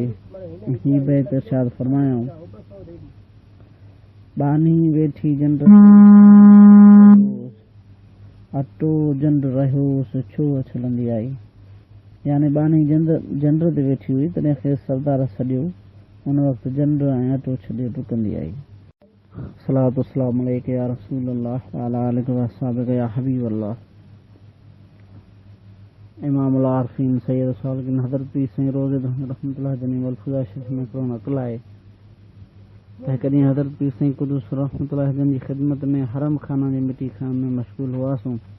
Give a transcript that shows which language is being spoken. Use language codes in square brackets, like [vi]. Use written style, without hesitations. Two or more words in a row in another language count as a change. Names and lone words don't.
[sd] हीअ बैत इरशाद फरमायाऊं बानी वेठी जंड अटो जंड रहियोसि छो छलंदी आई, यानी बानी जंड ते वेठी हुई तॾहिं खेसि सरदार सॼियो उन वक़्तु जंड ऐं अटो छॾे डुकंदी आई। [ar] الصلاة والسلام عليك يا رسول الله وعلى آلك وأصحابك يا حبيب الله. [sd] इमामुल आरिफीन सैयद सालकीन हज़रत पीर साईं रोज़े धनी रहमतुल्लाह जनी मलफूज़ा शरीफ में हिकिड़ो नक़ल आहे त हिकु ॾींहुं हज़रत पीर साईं क़ुद्दुस रहमतुल्लाह जन जी ख़िदमत में हरम खाना जे मिटी खान में मशगूल हुआसीं।